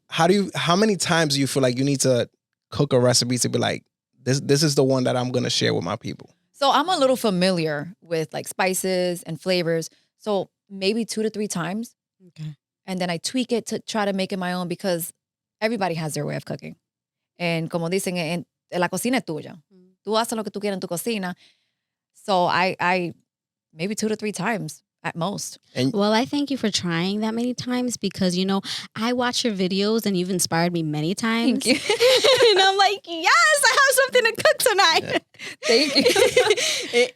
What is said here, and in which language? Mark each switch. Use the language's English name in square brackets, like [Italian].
[English] How many times do you feel like you need to cook a recipe to be like, this is the one that I'm gonna share with my people? So I'm a little familiar with like spices and flavors. So maybe 2 to 3 times. Okay. And then I tweak it to try to make it my own because everybody has their way of cooking. [Spanish] And como dicen, la cocina es tuya. Tú haces lo que tú quieras en tu cocina. [English] So I maybe 2 to 3 times at most. Well, I thank you for trying that many times because, I watch your videos and you've inspired me many times. Thank you. And I'm like, yes, I have something to cook tonight. Yeah. Thank you.